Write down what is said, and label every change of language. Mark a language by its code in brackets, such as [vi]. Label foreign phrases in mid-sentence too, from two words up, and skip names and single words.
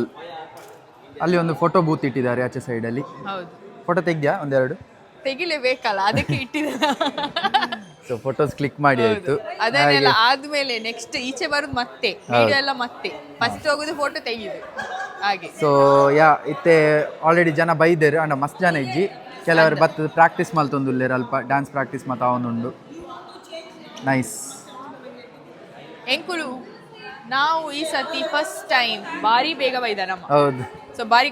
[kn] ಅಲ್ಲಿ ಒಂದು [en] photo booth [kn] ಇಟ್ಟಿದ್ದಾರೆ ಆಚೆ ಸೈಡಲ್ಲಿ. ಫೋಟೋ ತೆಗ್ದ್ಯಾ ಒಂದೆರಡು? ತೆಗಿಲೇಬೇಕಲ್ಲ, ಅದಕ್ಕೆ ಇಟ್ಟಿದ್ದಾರೆ. ಸೊ [en] photos click [kn] ಮಾಡಿ ಆಯ್ತು. ಅದನ್ನೆಲ್ಲ ಆದ್ಮೇಲೆ ನೆಕ್ಸ್ಟ್ ಈಚೆ ಬರೋದು ಮತ್ತೆ ವಿಡಿಯೋ ಎಲ್ಲ ಮತ್ತೆ ಫಸ್ಟ್ ಹೋಗೋದು ಫೋಟೋ ತೆಗಿದು ಹಾಗೆ. [tcy] ಸೊ ಇತ್ತೆ ಆಲ್ರೆಡಿ ಜನ ಬೈದೇರು ಅಂಡ್ ಮಸ್ತ್ ಜನ ಇಜ್ಜಿ ಕೆಲವರು ಬರ್ತದೆ ಪ್ರಾಕ್ಟೀಸ್ ಮಲ್ತೊಂದುಲ್ಲೇರು ಅಲ್ಪ [en] dance practice [tcy] ಮಾತ ಅವನುಂಡು ನೈಸ್. ಎಂಕುಲು ನಾವು ಈ ಸತಿ [en] first time [tcy] ಬಾರಿ ಬೇಗ ಬೈದ ನಮ್ಮ. [kn] ಹೌದು. [tcy] ಸೊ ಬಾರಿ